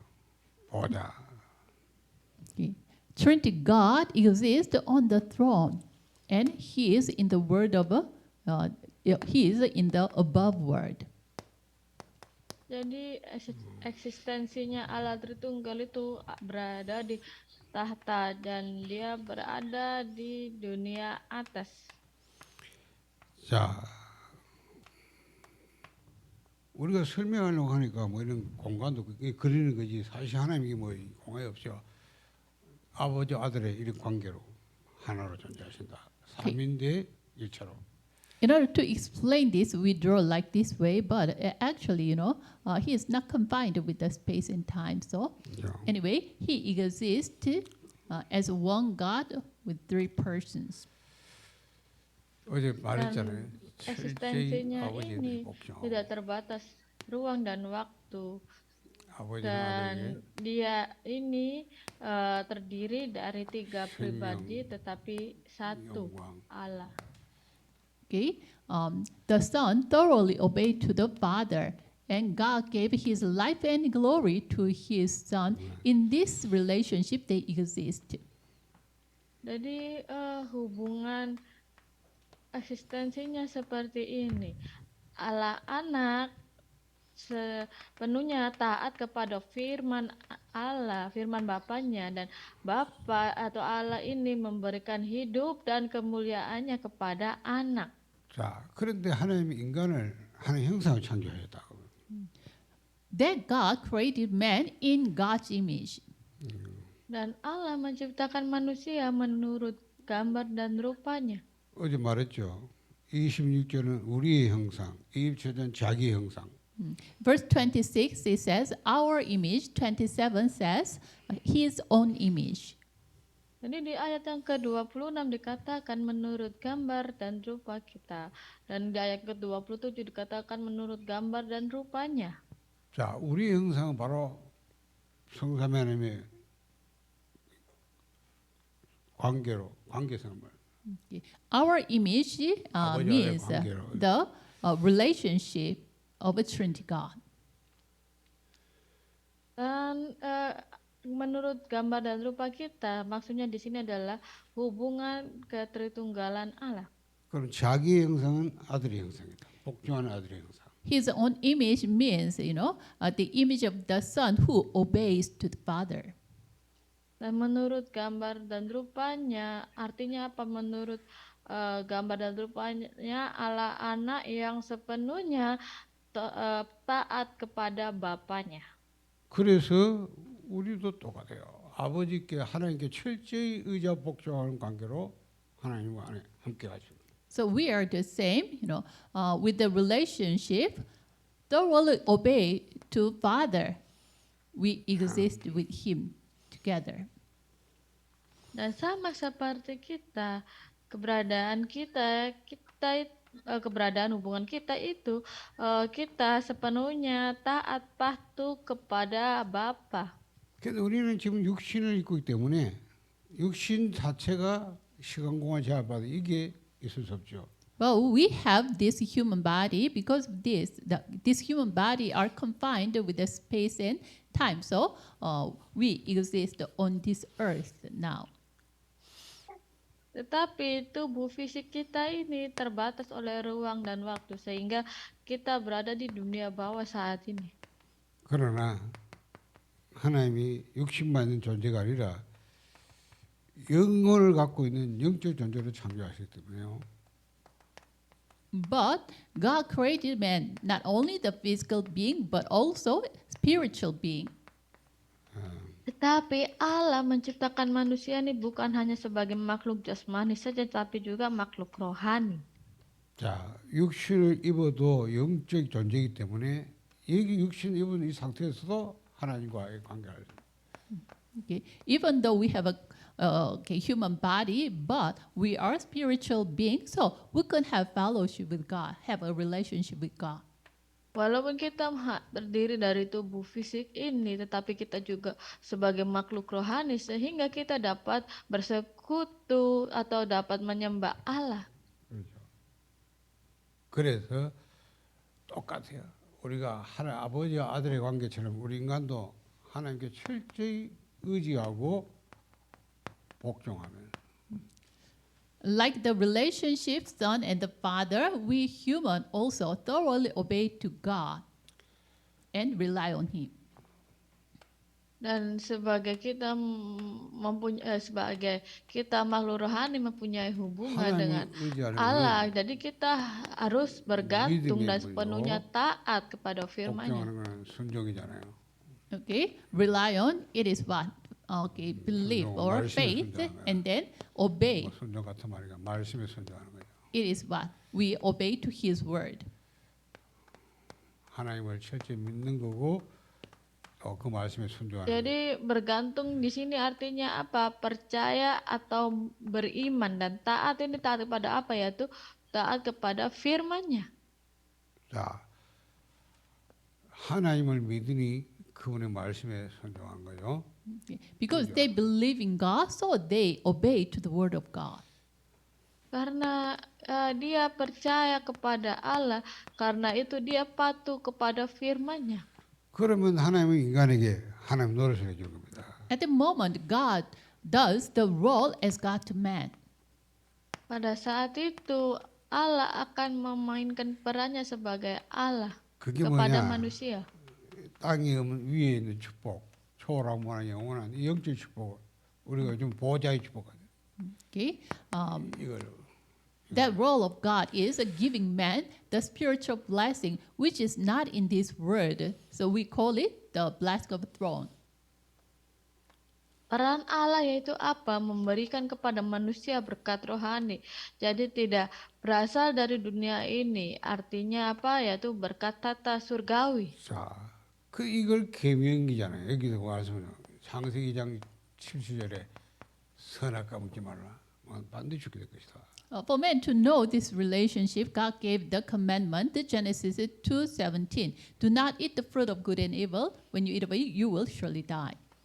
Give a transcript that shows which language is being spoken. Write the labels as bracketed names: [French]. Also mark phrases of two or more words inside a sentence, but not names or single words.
[Korean] 보좌. [English] Okay. Trinity God exists on the throne, and He is in the word of He is in the above word. [Indonesian] Jadi eksistensinya Allah Tritunggal itu berada di tahta dan dia berada di dunia atas. [Korean] 자, 우리가 설명하려고 하니까 뭐 이런 공간도 그리는 거지 사실 하나님이 뭐 공간이 없죠. 아버지 아들의 이런 관계로 하나로 존재하신다. 삼인데 일체로. [English] In order to explain this, we draw like this way, but actually, He is not confined with the space and time. So, [Korean] 그죠? [English] anyway, He exists as one God with three persons. [Korean] 어제 말했잖아요. 철저히 [Indonesian] Eksistensinya [Korean] 아버지의 [Indonesian] ini [Korean] 복종. [Indonesian] tidak terbatas ruang dan waktu. [Korean] 아버지는 아들에게 [Indonesian] Dan dia ini terdiri dari tiga pribadi tetapi satu [Korean] 영광. [Indonesian] Allah. [English] Okay, the Son thoroughly obeyed to the Father, and God gave His life and glory to His Son. In this relationship, they exist. [Indonesian] Jadi hubungan eksistensinya seperti ini. Allah anak sepenuhnya taat kepada firman Allah, firman Bapaknya, dan Bapa atau Allah ini memberikan hidup dan kemuliaannya kepada anak. [Korean] 자, 그런데 하나님이 인간을 하나님 형상을 창조하셨다. [English] That God created man in God's image. [Indonesian] Dan Allah menciptakan manusia menurut gambar dan rupanya. [Korean] 어제 말했죠. 26절은 우리의 형상, 27절은 자기 형상. [English] Verse 26, it says, our image. 27 says, His own image. [Indonesian] Jadi di ayat yang ke-26 dikatakan menurut gambar dan rupa kita. Dan di ayat ke-27 dikatakan menurut gambar dan rupanya. [Korean] 자, 우리의 형상은 바로 성삼위 하나님의 관계성을 말해요. [English] Okay. Our image [Korean] 아버지와의 [English] means [Korean] 관계로. [English] the relationship of a Trinity God. [Indonesian] Dan menurut gambar dan rupa kita, maksudnya di sini adalah hubungan ketritunggalan Allah. [Korean] 그럼 자기의 형상은 아들의 형상이다. 복종하는 아들의 형상. [English] His own image means, the image of the Son who obeys to the Father. [Indonesian] Dan menurut gambar dan rupanya, artinya apa? Menurut gambar dan rupanya Allah anak yang sepenuhnya taat kepada Bapaknya. [Korean] 그래서 우리도 똑같아요. 아버지께 하나님께 철저히 의지하 복종하는 관계로 하나님과 함께 가죠. [English] So we are the same, with the relationship, thoroughly obey to Father. We exist with Him together. [Indonesian] Dan sama seperti kita, keberadaan keberadaan hubungan kita itu kita sepenuhnya taat patuh kepada Bapa. [Korean] 그래서 우리는 지금 육신을 입고 있기 때문에 육신 자체가 시간 공간 제한받아 이게 있을 수 없죠. [English] Well, we have this human body because this human body are confined with the space and time. So we exist on this earth now. [Indonesian] Tetapi tubuh fisik kita ini terbatas oleh ruang dan waktu sehingga kita berada di dunia bawah saat ini. [Korean] 그러나 하나님이 육신만 있는 존재가 아니라 영혼을 갖고 있는 영적 존재로 창조하셨기 때문에요. [English] But God created man, not only the physical being, but also spiritual being. [Indonesian] Tetapi Allah menciptakan manusia ini bukan hanya sebagai makhluk jasmani saja, tapi juga makhluk rohani. [Korean] 자, 육신을 입어도 영적 존재이기 때문에 여기 육신 입은 이 상태에서도 하나님과의 관계를. [English] Okay. Even though we have a human body, but we are spiritual beings, so we can have fellowship with God, have a relationship with God. [Indonesian] Walaupun kita terdiri dari tubuh fisik ini, tetapi kita juga sebagai makhluk rohani sehingga kita dapat bersekutu atau dapat menyembah Allah. [Korean] 그래서 똑같아요. 우리가 하나 아버지와 아들의 관계처럼 우리 인간도 하나님께 철저히 의지하고 복종하면 [English] Like the relationship son and the father, we human also thoroughly obey to God and rely on Him. [Indonesian] Dan sebagai kita sebagai kita makhluk rohani mempunyai hubungan dengan [Korean] 하나님을 의지하는 [Indonesian] Allah, [Korean] 것은 [Indonesian] jadi kita harus bergantung dan [Korean] 믿음의 [Indonesian] sepenuhnya taat kepada firman-Nya. [Korean] 복종하는 것은 순종이잖아요. [English] Okay, rely on it is what? Okay, believe [Korean] 순종, [English] or [Korean] 말씀에 [English] faith, [Korean] 순종하는 [English] and then obey. [Korean] 뭐 순종 같은 말이가 말씀에 순종하는 거죠. [English] It is what? We obey to His word. [Korean] 하나님을 철저히 믿는 거고 또 그 말씀에 순종하는 거죠. [Indonesian] Jadi bergantung di sini artinya apa? Percaya atau beriman, dan taat ini taat kepada apa, yaitu taat kepada firman-Nya. [Korean] 자, 하나님을 믿으니 그분의 말씀에 순종한 거죠. [English] Okay. Because they believe in God, so they obey to the word of God. [Indonesian] Karena dia percaya kepada Allah, karena itu dia patuh kepada firman-Nya. [Korean] 그러면 하나님은 인간에게 하나님 노릇을 해준 겁니다. [English] At the moment, God does the role as God to man. [Indonesian] Pada saat itu Allah akan memainkan perannya sebagai Allah [Korean] 그게 [Indonesian] kepada [Korean] 뭐냐? [Indonesian] manusia. [Korean] 땅에 없는 위에 있는 축복, 초월하고 영원한 이 영적 축복, 우리가 좀 보호자의 축복하죠. [English] Okay, [Korean] 이걸 [English] that role of God is giving man the spiritual blessing, which is not in this world. So we call it the blessing of the throne. [Indonesian] Peran Allah yaitu apa? Memberikan kepada manusia berkat rohani. Jadi tidak berasal dari dunia ini. Artinya apa? Yaitu berkat tata surgawi. [Korean] 자, 그 이걸 계명이잖아요. 여기서 와서 창세기 2장 7절에 선악과 먹지 말라. 반드시 죽게 될 것이다. [English] For men to know this relationship, God gave the commandment, the Genesis 2:17. Do not eat the fruit of good and evil. When you eat of it, you will surely die.